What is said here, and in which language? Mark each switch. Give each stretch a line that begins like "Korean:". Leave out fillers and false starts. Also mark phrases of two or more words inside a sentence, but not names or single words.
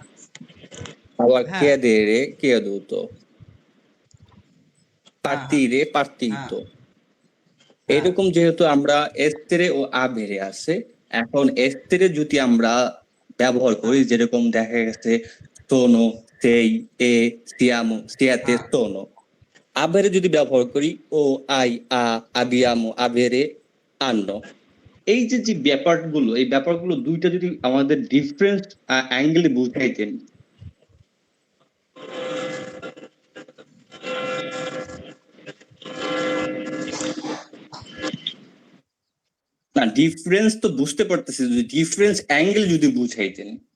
Bangla: আবার হ্যাঁ
Italian: chiedere, chieduto,
Bangla: হ্যাঁ হ্যাঁ
Italian: partire,
Bangla: হ্যাঁ
Italian: partito।
Bangla: হ্যাঁ এরকম যেহেতু আমরা
Italian: essere o avere
Bangla: আছে, এখন এস্তেরে যদি আমরা ব্যবহার করি, হ্যাঁ যেরকম দেখা গেছে
Italian: sono, sei, e, siamo, siete,
Bangla: হ্যাঁ sono। আবেরে যদি ব্যবহার করি
Italian: ho, hai, abbiamo, avere, hanno।
Bangla: এই যে যে ব্যাপারগুলো, এই ব্যাপারগুলো দুইটা যদি আমাদের
English: difference angle
Bangla: বুঝাইতেন। না, ডিফারেন্স তো বুঝতে পারতেছি, যদি
English: difference angle
Bangla: যদি বুঝাইতেন।